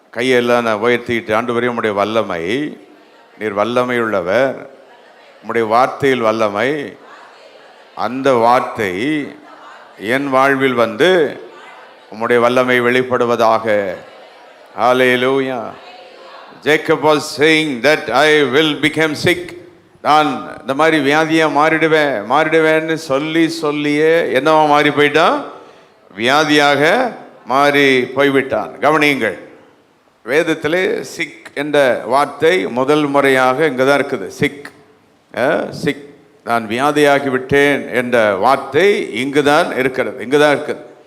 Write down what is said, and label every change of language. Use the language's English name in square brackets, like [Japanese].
[Tamil] கையெல்லாம் நான் உயர்த்திட்டு, ஆண்டவரே உம்முடைய வல்லமை, நீர் வல்லமை உள்ளவர், உம்முடைய வார்த்தையில் வல்லமை, அந்த வார்த்தை என் வாழ்வில் வந்து உம்முடைய வல்லமை வெளிப்படுவதாக. ஹல்லேலூயா. [English] Jacob was saying that I will become sick. [Tamil] நான் இந்த மாதிரி வியாதியா மாறிடுவேன்னு சொல்லியே என்னவா மாறி போயிட்டான்? வியாதியாக மாறி போய்விட்டான். கவனியுங்கள், வேதத்திலே சிக் என்ற வார்த்தை முதல் முறையாக இங்கே தான் இருக்குது. சிக், சிக், நான் வியாதியாகி விட்டேன் என்ற வார்த்தை இங்கு தான் இருக்கிறது, இங்கு தான் இருக்குது.